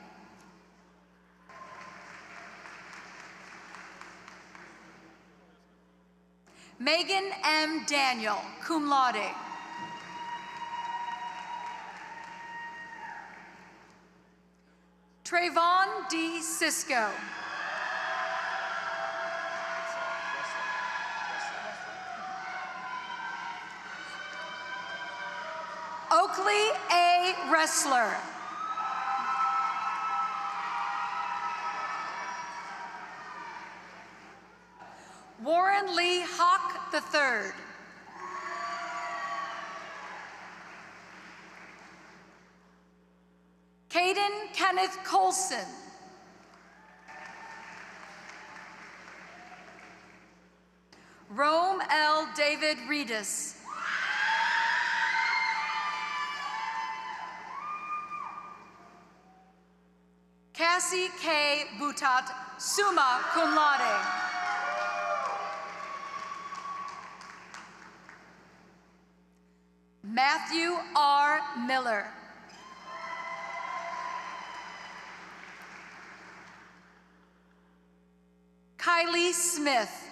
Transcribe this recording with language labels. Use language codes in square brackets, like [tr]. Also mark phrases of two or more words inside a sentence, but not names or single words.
[en] Megan M. Daniel, [la] cum laude. [en] Trayvon D. Cisco. Oakley A. Wrestler. Warren Lee Hawk III. Caden Kenneth Colson. Rome L. David Reedus. Cassie K. [la] Butat, summa cum laude. [en] Matthew R. Miller. Kylie Smith.